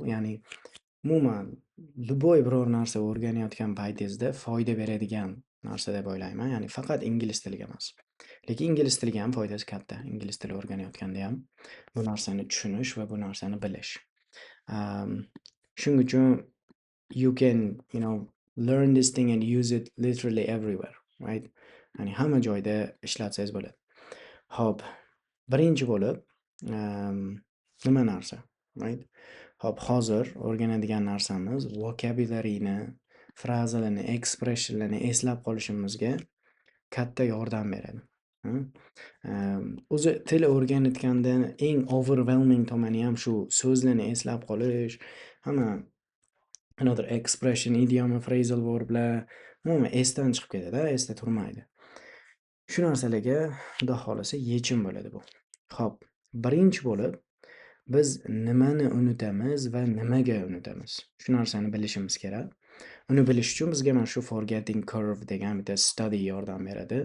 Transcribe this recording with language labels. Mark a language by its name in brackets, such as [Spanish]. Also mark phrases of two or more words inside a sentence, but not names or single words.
[Uzbek] Ya'ni umuman любой biror narsa o'rganayotgan paytingizda foyda beradigan narsa deb o'ylayman. Ya'ni faqat ingliz tiliga emas. Lekin ingliz tiliga ham foydasi katta. Ingliz tili o'rganayotganda ham bu narsani tushunish va bu narsani bilish. [English] Um, [Uzbek] Shuning uchun [English] you can, learn this thing and use it literally everywhere, right? [Uzbek] Ya'ni hamma joyda ishlatsangiz bo'ladi. Hop, birinchi bo'lib, nima narsa, right? Hop, hozir o'rganadigan narsamiz vocabularyni, frazalarni, expressionlarni eslab qolishimizga katta yordam beradi. O'zi til o'rganayotganda eng overwhelming tomoni ham shu so'zlarni eslab qolish, hamma [English] another expression, [Uzbek] idiom, [English] phrasal verblar [Uzbek] umuman esdan chiqib ketadi, esda turmaydi. Shu narsalarga Xudo xolasa yechim bo'ladi bu. Xo'p, birinchi bo'lib biz nimani unutamiz va nimaga unutamiz? Shu narsani bilishimiz kerak. Uni bilish uchun bizga mana shu [English] forgetting curve [Uzbek] degan bitta study yordam beradi.